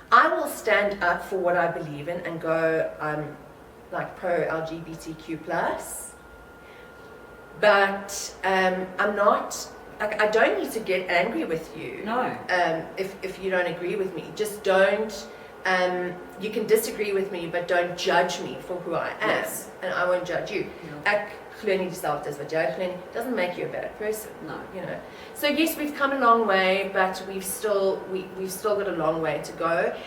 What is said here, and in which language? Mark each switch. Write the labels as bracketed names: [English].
[English] I will stand up for what I believe in and go, I'm like pro LGBTQ plus, but I'm not. I don't need to get angry with you. No. If you don't agree with me, just don't. You can disagree with me, but don't judge me for who I am, and I won't judge you. [Afrikaans] Ek glo nie dieselfde as wat jy glo nie. [English] Doesn't make you a better person. No. You know. So yes, we've come a long way, but we've still got a long way to go.